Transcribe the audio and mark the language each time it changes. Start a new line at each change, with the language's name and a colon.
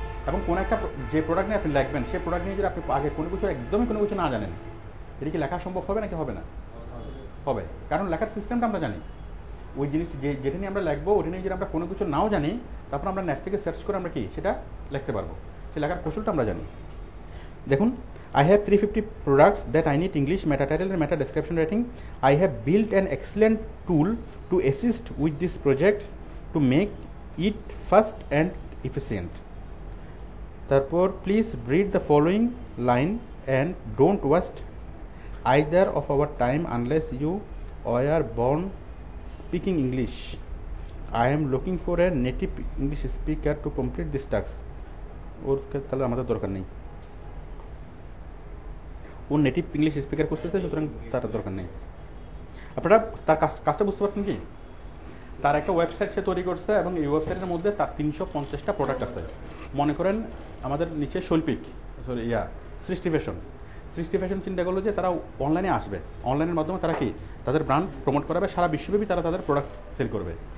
Bangla: এবং কোনো একটা যে প্রোডাক্ট নিয়ে আপনি লিখবেন সেই প্রোডাক্ট নিয়ে যদি আপনি আগে একদমই কোনো কিছু না জানেন, এটা কি লেখা সম্ভব হবে নাকি হবে না? হবে, কারণ লেখার সিস্টেমটা আমরা জানি। ওই জিনিসটি যেটা নিয়ে আমরা লিখবো ওটা নিয়ে যদি আমরা কোনো কিছু নাও জানি, তারপর আমরা নেট থেকে সার্চ করে আমরা কি সেটা লিখতে পারবো, সে লেখার কৌশলটা আমরা জানি। দেখুন,
English: I have 350 products that I need English meta title and meta description writing. I have built an excellent tool to assist with this project to make it fast and efficient. Therefore, please read the following line and don't waste either of our time unless you are born speaking English. I am looking for a native English speaker to complete this task.
Bangla: ওর তাহলে আমাদের দরকার নেই, ও native English speaker খুঁজতেছে, সুতরাং তার দরকার নেই। আপনারা তার কাজটা বুঝতে পারছেন কি? তার একটা ওয়েবসাইট সে তৈরি করছে এবং এই ওয়েবসাইটের মধ্যে তার 350টা প্রোডাক্ট আছে। মনে করেন আমাদের নিচে শৈল্পিক সৃষ্টি ফ্যাশন চিন্তা করলো যে তারা অনলাইনে আসবে, অনলাইনের মাধ্যমে তারা কি তাদের ব্র্যান্ড প্রমোট করাবে, সারা বিশ্বব্যাপী তারা তাদের প্রোডাক্ট সেল করবে।